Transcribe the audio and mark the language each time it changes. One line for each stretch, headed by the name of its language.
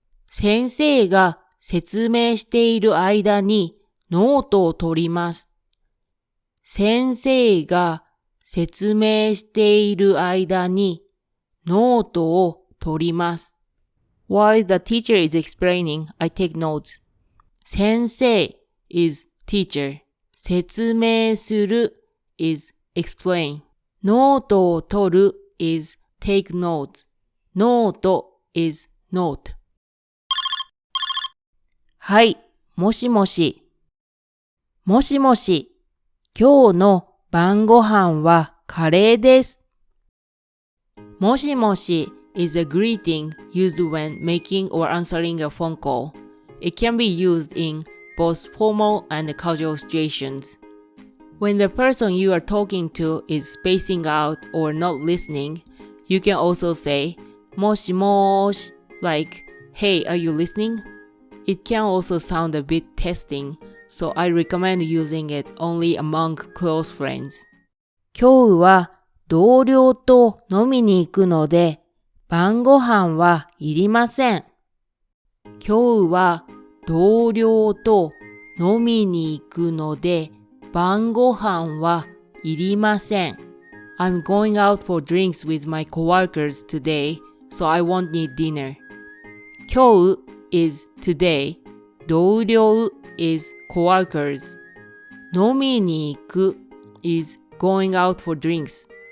Japanese: 先生が説明している間にノートを取ります。先生が説明している間にノートを取ります。
English: While the teacher is explaining, I take notes. 先生 is teacher. 説明する is explain. ノートを取る is take notes. ノート is note.
Japanese: はい、もしもし。もしもし。今日の晩ご飯はカレーです。
English: もしもし is a greeting used when making or answering a phone call. It can be used in both formal and casual situations. When the person you are talking to is spacing out or not listening, you can also say もしもし like, hey, are you listening? It can also sound a bit testing, so I recommend using it only among close friends.
Japanese: 今日は同僚と飲みに行くので、晩ご飯はいりません。今日は同僚と飲みに行くので、晩ご飯はいりません。
English: I'm going out for drinks with my coworkers today, so I won't need dinner. 今日 is today. 同僚 is coworkers. 飲みに行く is going out for drinks.